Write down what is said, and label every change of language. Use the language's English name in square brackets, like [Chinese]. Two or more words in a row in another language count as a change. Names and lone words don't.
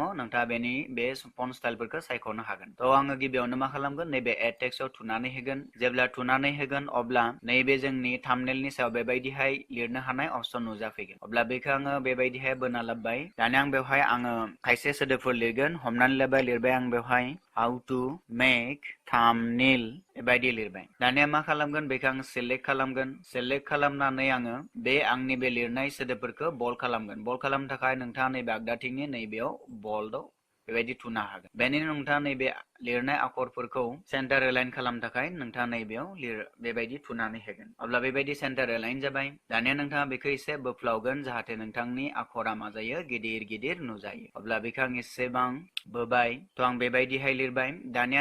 [Bodo] नोंथाङा बे फन्ट स्टाइलफोरखौ सायख'नो हागोन। तो आङो गिबियावनो मा खालामगोन? नैबे एड टेक्स्टआव थुनानै होगोन। जेब्ला थुनानै होगोन अब्ला नैबे जोंनि थाम्बनेलनि सायाव बेबायदिहाय लिरनो हानाय अपसन नुजाफैगोन। अब्ला बेखौ आङो बेबायदिहाय बोना लाबबाय। दानिया आं बेवहाय खायसे सोदोबफोर लिरगोन। हमनानै लाबाय, लिरबाय आं बेवहाय [English] how to make thumbnail [Bodo] बेबायदि लिरबाय दानिया मा खालामगोन बेखौ आं सेलेक्ट खालामगोन सेलेक्ट खालामनानै आङो बे आंनि बे लिरनाय सोदोबफोरखौ बोल्ड खालामगोन बोल्ड खालामनो थाखाय नोंथाङा नैबे आगदाथिंनि नैबेयाव बोल्डआव बेबायदि थुनो हागोन बेनि उनाव नोंथाङा नैबे लिरनाय आखरफोरखौ [English] center align [Bodo] खालामनो थाखाय नोंथाङा नैबेयाव बेबायदि थुनानै होगोन अब्ला बेबायदि [English] center align [Bodo] जाबाय दानिया नोंथाङा बेखौ एसे बोफ्लावगोन जाहाथे नोंथांनि आखरा मा जायो गिदिर गिदिर नुजायो अब्ला बेखौ आं एसेबां बोबाय थ' आं बेबायदिहाय लिरबाय दानिया